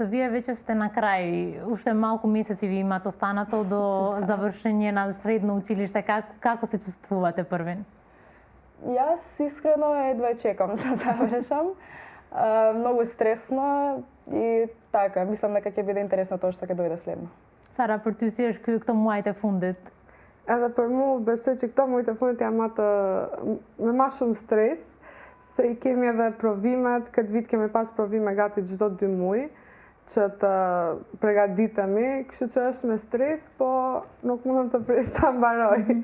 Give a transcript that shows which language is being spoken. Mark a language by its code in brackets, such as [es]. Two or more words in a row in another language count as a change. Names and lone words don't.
[mk] Вие веќе сте на крај, уште малку месеци ви имат останато до завршење на средно училиште. Како се чувствувате првен? Јас искрено едва чекам да завршам. Многу стресно и така, мислам дека ќе биде интересно тоа што ќе дојде следно. Сара, [sq] për ty si është këto muajt e fundit? Edhe për mu, besoj që këto muajt e fundit janë me ma shumë stres, se i kemi edhe provimet, këtë vit kemi pas provime gati çdo 2 muaj, që të përgatitemi, kështu që është me stres, po nuk mundem të pres ta mbaroj.